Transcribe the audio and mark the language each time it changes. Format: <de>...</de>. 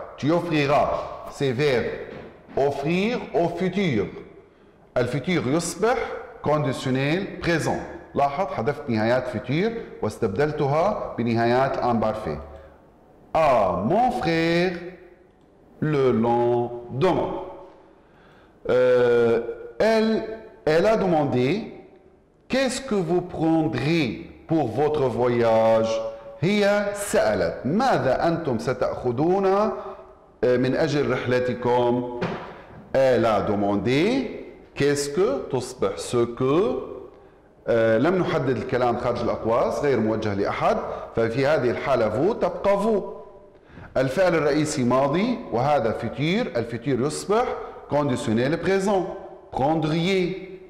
<fr>tu offriras c'est verbe offrir au futur.</fr> <ar>الفيتور يصبح</ar> <fr>conditionnel présent.</fr> <ar>لاحظ حذفت نهايات فيتور واستبدلتها بنهايات امبارفي.</ar> <fr>à mon frère le lendemain. Elle a demandé qu'est-ce que vous prendrez pour votre voyage.</fr> <ar>هي سألت ماذا أنتم ستأخذون من أجل رحلتكم.</ar> <fr>Elle a demandé qu'est-ce que</fr> <ar>تصبح</ar> <fr>ce que.</fr> <ar>لم نحدد الكلام خارج الأقواس غير موجه لأحد، ففي هذه الحالة vous تبقى vous. الفعل الرئيسي ماضي وهذا فيتور. الفيتور يصبح</ar> <fr>conditionnel présent prendriez.</fr>